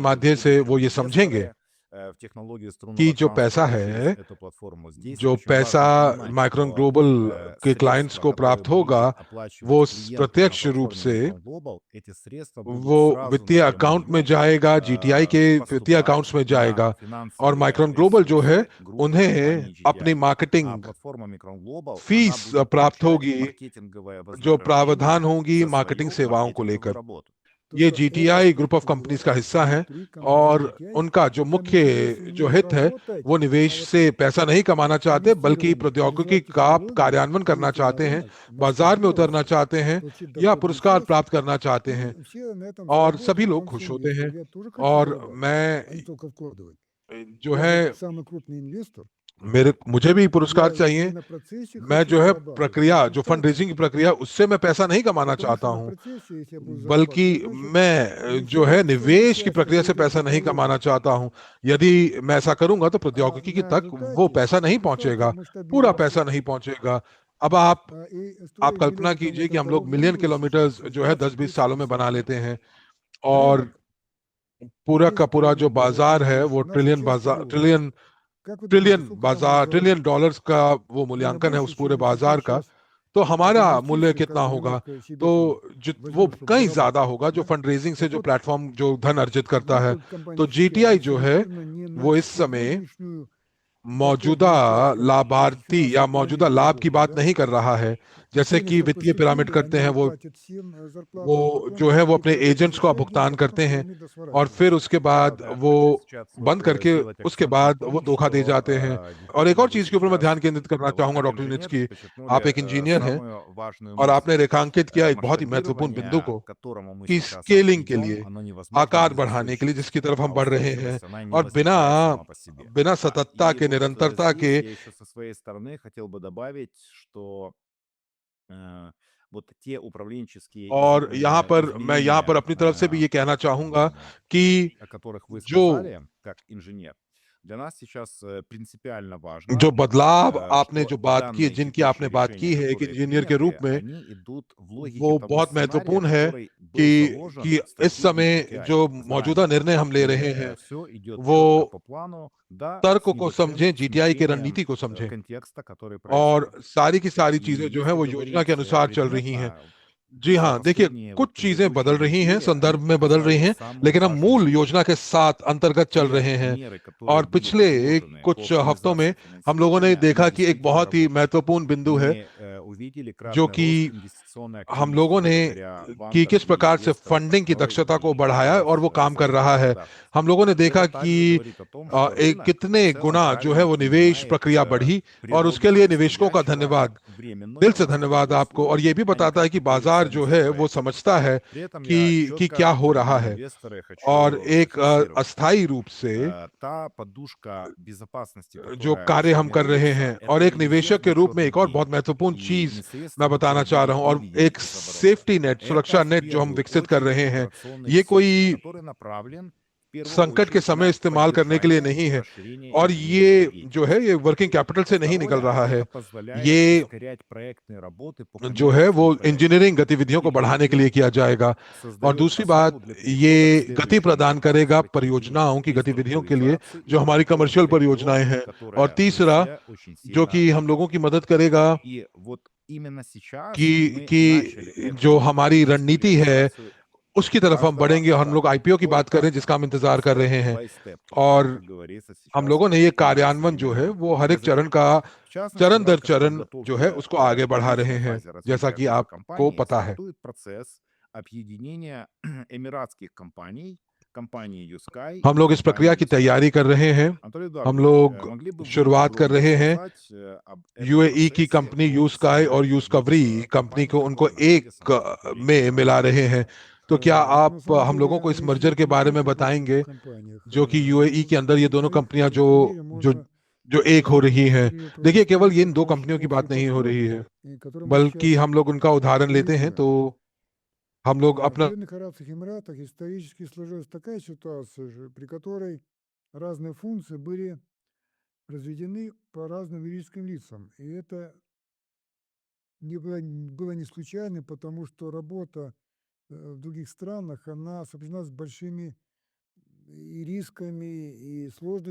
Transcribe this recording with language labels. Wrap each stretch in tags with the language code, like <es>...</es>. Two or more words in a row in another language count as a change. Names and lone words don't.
<hi>माध्यम से वो ये समझेंगे कि जो पैसा है, जो पैसा माइक्रोन ग्लोबल के क्लाइंट्स को प्राप्त होगा, वो प्रत्यक्ष रूप से वो वित्तीय अकाउंट में जाएगा, जीटीआई के वित्तीय अकाउंट्स में जाएगा, और माइक्रोन ग्लोबल जो है उन्हें अपनी मार्केटिंग फीस प्राप्त होगी जो प्रावधान होंगी मार्केटिंग सेवाओं को लेकर।</hi> <ru>То,</ru> <hi>ये</hi> <ru>что эта</ru> <hi>जीटीआई ग्रुप ऑफ</hi> <ru>структура</ru> <hi>कंपनीज का हिस्सा हैं</hi> <ru>внутри компании</ru> <hi>और GTI, उनका जो</hi> <ru>хотя</ru> <hi>मुख्य</hi> <ru>между если</ru> <hi>जो</hi> <ru>не</ru> <hi>हित है</hi> <ru>заработать,</ru> <hi>वो</hi> <ru>а</ru> <hi>निवेश</hi> <ru>вот</ru> <hi>से पैसा नहीं कमाना चाहते बल्कि</hi> <ru>инвестирование,</ru> <hi>प्रौद्योगिकी</hi> <ru>развивать</ru> <hi>का</hi> <ru>технологии,</ru> <hi>कार्यान्वयन करना</hi> <ru>выйти на</ru> <hi>चाहते हैं,</hi> <ru>рынок,</ru> <hi>बाजार में उतरना</hi> <ru>масштабироваться,</ru> <hi>चाहते हैं</hi> <ru>получить</ru> <hi>या</hi> <ru>доходный</ru> <hi>पुरस्कार</hi> <ru>час,</ru> <hi>प्राप्त करना चाहते हैं</hi> <ru>и все на этом</ru> <hi>और सभी</hi> <ru>заработают, в</ru> <hi>लोग</hi> <ru>том</ru> <hi>खुश</hi> <ru>числе</ru> <hi>होते हैं।</hi> <ru>инвесторы. Я тоже хочу</ru> <hi>और</hi> <ru>зарабатывать, а не</ru> <hi>मैं</hi> <ru>только вкладывать.</ru> <hi>जो</hi> <ru>Я</ru> <hi>है</hi> <ru>же самый крупный инвестор.</ru> <hi>मुझे भी पुरस्कार</hi> <ru>Я</ru> <hi>चाहिए।</hi> <ru>не на процессе</ru> <hi>मैं</hi> <ru>хочу</ru> <hi>जो है</hi> <ru>зарабатывать, а</ru> <hi>प्रक्रिया</hi> <ru>на</ru> <hi>जो फंड</hi> <ru>результате.</ru> <hi>रेजिंग की प्रक्रिया उससे मैं पैसा नहीं कमाना</hi> <ru>Потому</ru> <hi>चाहता</hi> <ru>что на</ru> <hi>हूँ,</hi> <ru>процессе, если я буду</ru> <hi>बल्कि</hi> <ru>зарабатывать, значит,</ru> <hi>मैं जो है</hi> <ru>информационная</ru> <hi>निवेश की</hi> <ru>часть</ru> <hi>प्रक्रिया से</hi> <ru>пойдет</ru> <hi>पैसा नहीं कमाना</hi> <ru>технологии.</ru> <hi>चाहता हूँ। यदि मैं ऐसा करूंगा तो</hi> <ru>А</ru> <hi>प्रौद्योगिकी की</hi> <ru>на</ru> <hi>तक वो</hi> <ru>результате,</ru> <hi>पैसा नहीं</hi> <ru>результате</ru> <hi>पहुंचेगा, पूरा पैसा</hi> <ru>масштабироваться.</ru> <hi>नहीं पहुंचेगा। अब आप</hi> <ru>И строить</ru> <hi>कल्पना</hi> <ru>миллионы</ru> <hi>कीजिए कि</hi> <ru>километров</ru> <hi>हम लोग</hi> <ru>дорог</ru> <hi>मिलियन</hi> <ru>будут</ru> <hi>किलोमीटर</hi> <ru>сейчас, через</ru> <hi>जो है 10-20 20-30, सालों में 50 बना</hi> <ru>лет.</ru> <hi>लेते हैं और</hi> <ru>Рынок</ru> <hi>पूरा का</hi> <ru>есть</ru> <hi>पूरा जो</hi> <ru>рынок, и в</ru> <hi>बाजार</hi> <ru>этом</ru> <hi>है</hi> <ru>есть</ru> <hi>वो</hi> <ru>наша часть его.</ru> <hi>ट्रिलियन</hi> <ru>Как вы думаете,</ru> <hi>ट्रिलियन</hi> <ru>сколько там мы</ru> <hi>बाजार ट्रिलियन</hi> <ru>заработаем?</ru> <hi>डॉलर्स का वो</hi> <ru>Наверное,</ru> <hi>मूल्यांकन है</hi> <ru>больше,</ru> <hi>उस पूरे</hi> <ru>чем если</ru> <hi>बाजार का।</hi> <ru>сейчас</ru> <hi>तो</hi> <ru>от</ru> <hi>हमारा मूल्य</hi> <ru>инвестиций,</ru> <hi>कितना</hi> <ru>как бы</ru> <hi>होगा?</hi> <ru>немножко себе</ru> <hi>तो</hi> <ru>там</ru> <hi>वो</hi> <ru>возьмем, чтобы</ru> <hi>कहीं ज्यादा</hi> <ru>заработать,</ru> <hi>होगा जो</hi> <ru>да?</ru> <en>fund raising</en> <hi>से</hi> <ru>Так</ru> <hi>जो</hi> <ru>вот,</ru> <hi>प्लेटफॉर्म जो धन अर्जित करता है।</hi> <ru>группа</ru> <hi>तो</hi> <ru>компаний GTI</ru> <hi>जीटीआई जो है</hi> <ru>ориентирована не на</ru> <hi>वो इस समय</hi> <ru>сегодняшнюю</ru> <hi>मौजूदा</hi> <ru>доходную часть, как</ru> <hi>लाभार्थी या</hi> <ru>финансовую</ru> <hi>मौजूदा</hi> <ru>пирамиду</ru> <hi>लाभ की</hi> <ru>доходную,</ru> <hi>बात</hi> <ru>да?</ru> <hi>नहीं कर रहा है।</hi> <ru>И</ru> <hi>जैसे</hi> <ru>теми,</ru> <hi>कि</hi> <ru>что</ru> <hi>वित्तीय पिरामिड</hi> <ru>поступили,</ru> <hi>करते हैं</hi> <ru>они</ru> <hi>वो</hi> <ru>платят всем зарплату, а</ru> <hi>वो</hi> <ru>потом</ru> <hi>जो है वो</hi> <ru>деньги</ru> <hi>अपने</hi> <ru>вкладываются</ru> <hi>एजेंट्स को</hi> <ru>участникам,</ru> <hi>भुगतान</hi> <ru>а потом</ru> <hi>करते हैं</hi> <ru>пирамида</ru> <hi>और</hi> <ru>сворачивается.</ru> <hi>फिर उसके बाद</hi> <ru>Да,</ru> <hi>वो</hi> <ru>хотел сейчас вот</ru> <hi>बंद करके</hi> <ru>сделать</ru> <hi>उसके</hi> <ru>акцент на</ru> <hi>बाद</hi> <ru>том,</ru> <hi>वो धोखा दे</hi> <ru>что</ru> <hi>जाते हैं। और एक</hi> <ru>действительно</ru> <hi>और</hi> <ru>вы</ru> <hi>चीज के ऊपर मैं</hi> <ru>сейчас,</ru> <hi>ध्यान केंद्रित करना</hi> <ru>вы</ru> <hi>चाहूंगा</hi> <ru>как</ru> <hi>डॉक्टर</hi> <ru>инженер</ru> <hi>यूनिट्सकी। आप</hi> <ru>подчеркнули</ru> <hi>एक इंजीनियर हैं</hi> <ru>самую важную</ru> <hi>और आपने</hi> <ru>мысль.</ru> <hi>रेखांकित किया एक बहुत ही महत्वपूर्ण बिंदु</hi> <ru>Масштабирование,</ru> <hi>को</hi> <ru>к которому мы</ru> <hi>कि</hi> <ru>сейчас</ru> <hi>स्केलिंग के</hi> <ru>идем,</ru> <hi>लिए,</hi> <ru>оно невозможно</ru> <hi>आकार</hi> <ru>без</ru> <hi>बढ़ाने के लिए जिसकी</hi> <ru>устойчивости.</ru> <hi>तरफ हम</hi> <ru>А</ru> <hi>बढ़ रहे हैं</hi> <ru>устойчивость, она не</ru> <hi>और बिना</hi> <ru>возникает сама по себе.</ru> <hi>बिना</hi> <ru>Да,</ru> <hi>सततता</hi> <ru>и</ru> <hi>के</hi> <ru>вот</ru> <hi>निरंतरता</hi> <ru>здесь</ru> <hi>के</hi> <ru>я еще со своей стороны хотел бы добавить, что э, вот те управленческие</ru> <hi>और मैं यहाँ पर</hi> <ru>изменения,</ru> <hi>अपनी तरफ से भी ये कहना चाहूंगा कि</hi> <ru>о которых вы</ru> <hi>जो</hi> <ru>сказали, как инженер, для нас сейчас принципиально</ru> <hi>जो</hi> <ru>важно,</ru> <hi>बदलाव आपने</hi> <ru>что</ru> <hi>जो बात की</hi> <ru>данные</ru> <hi>जिनकी आपने</hi> <ru>текущие</ru> <hi>बात</hi> <ru>решения,</ru> <hi>की है एक</hi> <ru>которые</ru> <hi>इंजीनियर के रूप</hi> <ru>приняты,</ru> <hi>में,</hi> <ru>они идут в логике</ru> <hi>वो</hi> <ru>того</ru> <hi>बहुत</hi> <ru>сценария,</ru> <hi>महत्वपूर्ण है</hi> <ru>который был заложен</ru> <hi>कि</hi> <ru>в</ru> <hi>इस</hi> <ru>стратегии</ru> <hi>समय GTI जो मौजूदा</hi> <ru>заранее.</ru> <hi>निर्णय हम ले</hi> <ru>И</ru> <hi>रहे हैं</hi> <ru>все идет</ru> <hi>वो</hi> <ru>четко по плану, да,</ru> <hi>तर्क</hi> <ru>с</ru> <hi>को</hi> <ru>небольшим</ru> <hi>समझें, जीटीआई की</hi> <ru>смещением</ru> <hi>रणनीति को समझें</hi> <ru>контекста, который</ru> <hi>और</hi> <ru>происходит.</ru> <hi>सारी की सारी</hi> <ru>И</ru> <hi>चीजें जो है</hi> <ru>если</ru> <hi>वो योजना के</hi> <ru>говорить</ru> <hi>अनुसार चल रही हैं।</hi> <ru>предметно,</ru> <hi>जी</hi> <ru>за</ru> <hi>हाँ, देखिए</hi> <ru>последние</ru> <hi>कुछ</hi> <ru>вот</ru> <hi>चीजें बदल</hi> <ru>предыдущие</ru> <hi>रही हैं,</hi> <ru>недели</ru> <hi>संदर्भ</hi> <ru>они</ru> <hi>में बदल रही</hi> <ru>показали</ru> <hi>हैं,</hi> <ru>самую</ru> <hi>लेकिन हम</hi> <ru>важную</ru> <hi>मूल</hi> <ru>вещь.</ru> <hi>योजना के साथ अंतर्गत चल</hi> <ru>Те</ru> <hi>रहे हैं।</hi> <ru>меры, которые</ru> <hi>और</hi> <ru>были</ru> <hi>पिछले</hi> <ru>предложены по</ru> <hi>कुछ हफ्तों में</hi> <ru>оптимизации</ru> <hi>हम लोगों ने</hi> <ru>финансирования, они</ru> <hi>देखा कि एक</hi> <ru>действительно</ru> <hi>बहुत ही</hi> <ru>работают.</ru> <hi>महत्वपूर्ण बिंदु है</hi> <ru>Мы увидели</ru> <hi>जो</hi> <ru>кратный</ru> <hi>कि</hi> <ru>рост инвестиционной</ru> <hi>हम</hi> <ru>активности</ru> <hi>लोगों ने</hi> <ru>благодаря</ru> <hi>कि</hi> <ru>банкам</ru> <hi>किस</hi> <ru>и</ru> <hi>प्रकार से</hi> <ru>инвесторам,</ru> <hi>फंडिंग की</hi> <ru>которые</ru> <hi>दक्षता को</hi> <ru>и</ru> <hi>बढ़ाया है और</hi> <ru>сейчас</ru> <hi>वो काम कर</hi> <ru>создают</ru> <hi>रहा है।</hi> <ru>законодательство.</ru> <hi>हम लोगों ने देखा</hi> <ru>Это</ru> <hi>कि</hi> <ru>также говорит о том, что рынок в</ru> <hi>कितने</hi> <ru>целом</ru> <hi>गुना जो है</hi> <ru>правильно</ru> <hi>वो निवेश</hi> <ru>понимает</ru> <hi>प्रक्रिया बढ़ी और</hi> <ru>природу</ru> <hi>उसके लिए निवेशकों का</hi> <ru>происходящего</ru> <hi>धन्यवाद,</hi> <ru>как временное</ru> <hi>दिल से धन्यवाद</hi> <ru>локальное</ru> <hi>आपको। और</hi> <ru>условие,</ru> <hi>ये भी</hi> <ru>а не</ru> <hi>बताता है</hi> <ru>как</ru> <hi>कि</hi> <ru>какой-либо</ru> <hi>बाजार जो है वो</hi> <ru>сенсей-проект.</ru> <hi>समझता है</hi> <ru>При этом я</ru> <hi>कि क्या</hi> <ru>четко,</ru> <hi>हो रहा</hi> <ru>дорогие</ru> <hi>है</hi> <ru>инвесторы,</ru> <hi>और</hi> <ru>хочу</ru> <hi>एक</hi> <ru>зафиксировать.</ru> <hi>अस्थायी रूप से</hi> <ru>Та подушка безопасности,</ru> <hi>जो</hi> <ru>которая</ru> <hi>कार्य हम कर रहे</hi> <ru>сформируется,</ru> <hi>हैं। और</hi> <ru>это</ru> <hi>एक</hi> <ru>не</ru> <hi>निवेशक</hi> <ru>резерв</ru> <hi>के</hi> <ru>на</ru> <hi>रूप में</hi> <ru>черный</ru> <hi>एक और</hi> <ru>день</ru> <hi>बहुत महत्वपूर्ण</hi> <ru>и</ru> <hi>चीज</hi> <ru>не средства,</ru> <hi>मैं बताना</hi> <ru>которые</ru> <hi>चाह</hi> <ru>будут</ru> <hi>रहा हूँ और</hi> <ru>выведены</ru> <hi>एक</hi> <ru>из оборота.</ru> <en>safety net,</en> <ru>Это</ru> <hi>सुरक्षा</hi> <ru>в</ru> <hi>नेट जो हम</hi> <ru>первую</ru> <hi>विकसित कर</hi> <ru>очередь</ru> <hi>रहे हैं,</hi> <ru>операционный</ru> <hi>ये</hi> <ru>ресурс,</ru> <hi>कोई</hi> <ru>который направлен в первую</ru> <hi>संकट के</hi> <ru>очередь</ru> <hi>समय</hi> <ru>на</ru> <hi>इस्तेमाल करने के लिए</hi> <ru>поддержание</ru> <hi>नहीं है</hi> <ru>расширения</ru> <hi>और</hi> <ru>инженерной</ru> <hi>ये जो है</hi> <ru>деятельности.</ru> <hi>ये</hi> <en>working capital</en> <hi>से नहीं निकल</hi> <ru>Второе,</ru> <hi>रहा</hi> <ru>это</ru> <hi>है।</hi> <ru>позволяет</ru> <hi>ये</hi> <ru>ускорять проектные работы по</ru> <hi>जो है वो</hi> <ru>коммерческим проектам.</ru> <hi>इंजीनियरिंग गतिविधियों</hi> <ru>И</ru> <hi>को बढ़ाने के लिए</hi> <ru>третье,</ru> <hi>किया जाएगा। और</hi> <ru>создает</ru> <hi>दूसरी</hi> <ru>основу</ru> <hi>बात,</hi> <ru>для перехода к</ru> <hi>ये गति</hi> <ru>следующему</ru> <hi>प्रदान</hi> <ru>этапу</ru> <hi>करेगा</hi> <ru>стратегии</ru> <hi>परियोजनाओं की गतिविधियों के लिए</hi> <ru>реструктуризации и</ru> <hi>जो हमारी</hi> <ru>перехода</ru> <hi>कमर्शियल</hi> <ru>в регион,</ru> <hi>परियोजनाएं हैं। और</hi> <ru>которое мы</ru> <hi>तीसरा,</hi> <ru>все очень</ru> <hi>जो</hi> <ru>сильно</ru> <hi>कि हम</hi> <ru>ждем.</ru> <hi>लोगों की मदद करेगा</hi> <ru>И вот именно сейчас мы начали</ru> <hi>कि</hi> <ru>эту</ru> <hi>जो हमारी रणनीति है</hi> <ru>индустриализацию</ru> <hi>उसकी तरफ हम</hi> <ru>каждого</ru> <hi>बढ़ेंगे और हम लोग</hi> <ru>этапа,</ru> <hi>आईपीओ की बात</hi> <ru>только</ru> <hi>करें जिसका हम इंतजार कर</hi> <en>step</en> <hi>रहे हैं।</hi> <en>by step,</en> <hi>और</hi> <ru>как говорится</ru> <hi>हम</hi> <ru>сейчас</ru> <hi>लोगों ने ये</hi> <ru>на</ru> <hi>कार्यान्वयन जो है</hi> <ru>современном</ru> <hi>वो हर एक चरण</hi> <ru>языке.</ru> <hi>का</hi> <ru>В частности,</ru> <hi>चरण</hi> <ru>в</ru> <hi>दर</hi> <ru>рамках</ru> <hi>चरण जो है</hi> <ru>подготовки</ru> <hi>उसको आगे</hi> <ru>к</ru> <hi>बढ़ा रहे</hi> <ru>первичной</ru> <hi>हैं,</hi> <ru>фазе</ru> <hi>जैसा</hi> <ru>развития</ru> <hi>कि</hi> <ru>группы</ru> <hi>आपको</hi> <ru>компаний</ru> <hi>पता है।</hi> <ru>стартует процесс объединения эмиратских компаний, компании Юскай</ru> <hi>हम</hi> <ru>и</ru> <hi>लोग इस प्रक्रिया</hi> <ru>компании</ru> <hi>की</hi> <ru>Юскай.</ru> <hi>तैयारी कर रहे हैं।</hi> <ru>Анатолий</ru> <hi>हम</hi> <ru>Эдуардович,</ru> <hi>लोग</hi> <ru>могли бы вы</ru> <hi>शुरुआत कर</hi> <ru>подробнее</ru> <hi>रहे हैं</hi> <ru>рассказать об этом</ru> <hi>यूएई की</hi> <ru>процессе,</ru> <hi>कंपनी</hi> <ru>о</ru> <hi>यूस्काई और</hi> <ru>сценарии</ru> <hi>यूस्कवरी</hi> <ru>двух</ru> <hi>कंपनी</hi> <ru>компаний,</ru> <hi>को उनको</hi> <ru>которые находятся</ru> <hi>एक</hi> <ru>на территории</ru> <hi>में</hi> <ru>Эмиратов?</ru> <hi>मिला रहे हैं। तो क्या</hi> <ru>На</ru> <hi>आप</hi> <ru>самом</ru> <hi>हम लोगों को</hi> <ru>деле</ru> <hi>इस</hi> <ru>речь</ru> <hi>मर्जर</hi> <ru>идет</ru> <hi>के</hi> <ru>не</ru> <hi>बारे में</hi> <ru>только об этих двух</ru> <hi>बताएंगे</hi> <ru>компаниях.</ru> <hi>जो कि यूएई के अंदर ये दोनों</hi> <ru>На их</ru> <hi>कंपनियां</hi> <ru>примере</ru> <hi>जो</hi> <ru>можно</ru> <hi>जो एक हो रही हैं।</hi> <ru>при</ru> <hi>देखिए, केवल</hi> <ru>провести</ru> <hi>ये इन दो</hi> <ru>такой</ru> <hi>कंपनियों की</hi> <ru>общий</ru> <hi>बात नहीं हो</hi> <ru>подход,</ru> <hi>रही है,</hi> <ru>который мы</ru> <hi>बल्कि</hi> <ru>сейчас</ru> <hi>हम लोग उनका उदाहरण लेते हैं</hi> <ru>реализуем.</ru> <hi>तो हम लोग</hi> <ru>В</ru> <hi>अपना</hi> <ru>Объединенных Арабских Эмиратах исторически сложилась такая ситуация, при которой разные функции были разведены по разным юридическим лицам. И это было не случайно, потому что работа в других странах, она сопряжена с большими и рисками, и сложностями.</ru>